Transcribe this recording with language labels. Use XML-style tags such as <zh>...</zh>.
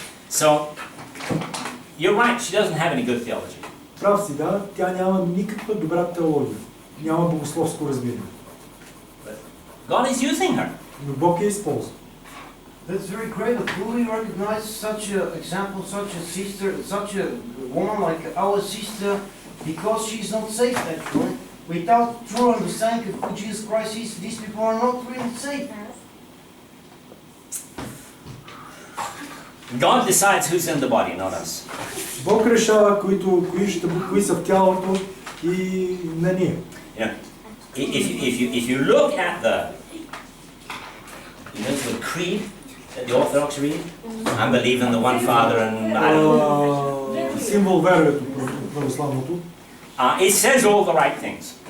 <en>So, you're right, she doesn't have any good theology.</en> <bg>Прав си, да, тя няма никаква добра теология. Няма богословско разбиране.</bg> <en>God is using her.</en> <bg>Но Бог я използва.</bg> <en>That's very great. Do we recognize such an example, such a sister, such a woman like our sister, because she's not saved actually? Without true understanding of who Jesus Christ is, these people are not really saved. God decides who's in the body, not us.</en> <bg>Бог решава кои са в тялото и не ние.</bg> <en>You know, if you look at the creed that the Orthodox read, I believe in the one Father and I don't.</en> <bg>Символ веруето православното.</bg> <en>It says all the right things.</en>